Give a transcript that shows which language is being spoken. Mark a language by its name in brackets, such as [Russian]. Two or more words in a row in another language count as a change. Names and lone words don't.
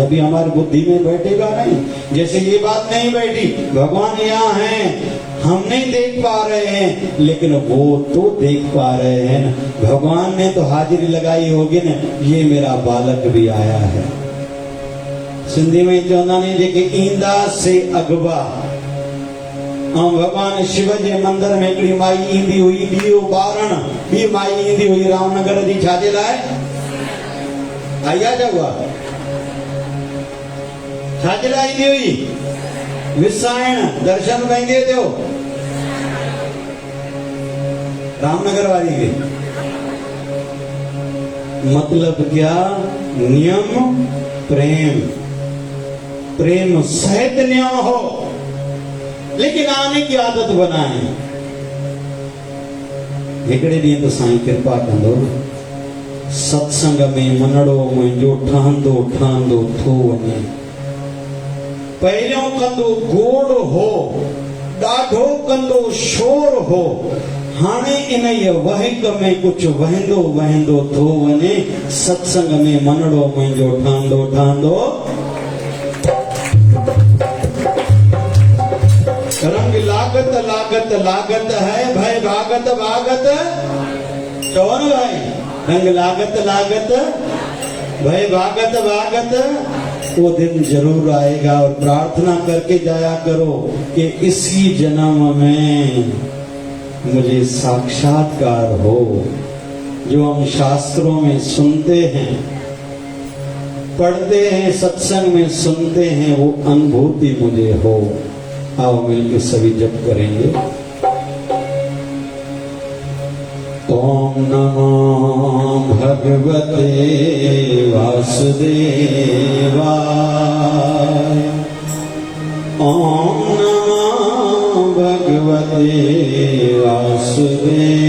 [Hindi] अभी हमारी बुद्धि में बैठेगा नहीं, जैसे ये बात नहीं बैठी भगवान यहाँ हैं, हम नहीं देख पा रहे हैं, लेकिन वो तो देख पा रहे हैं ना। भगवान ने तो हाजिरी लगाई होगी ना, ये मेरा बालक भी आया है। [Sindhi] सिंधी में चौंदा ने जेके ईंदा से अगवा। भगवान शिव जे मंदिर में हिकिड़ी माई ईंदी हुई, ॾीओ ॿारण, ॿी माई ईंदी हुई रामनगर जी, छाजे लाइ आई आहे जगवा? छाजे लाइ ईंदी हुई? विसाइण, दर्शन कंहिंखे थियो? रामनगर वारी खे। [Hindi] मतलब क्या? नियम प्रेम, प्रेम सहित नियम हो, लेकिन आने की आदत बनाए। [Sindhi] हिकड़े ॾींहुं तो साईं कृपा कंदो, सत्संग में मनड़ो मुंहिंजो ठहंदो ठहंदो थो वञे। पहिरियों कंदो गोड़ हो, ॾाढो कंदो शोर हो, हाणे इन वहिक में कुझु वहंदो वहंदो थो वञे। सत्संग में मनड़ो मुंहिंजो ठहंदो ठहंदो। [Hindi] रंग लागत लागत लागत है, भय भागत भागत। कौन भाई? रंग लागत लागत, भय भागत भागत। वो दिन जरूर आएगा और प्रार्थना करके जाया करो कि इसी जन्म में मुझे साक्षात्कार हो। जो हम शास्त्रों में सुनते हैं, पढ़ते हैं, सत्संग में सुनते हैं, वो अनुभूति मुझे हो। आओ मिलकर सभी जप करेंगे। [Sanskrit] ओम नमो भगवते वासुदेवाय। ओम नमो भगवते वासुदेवाय।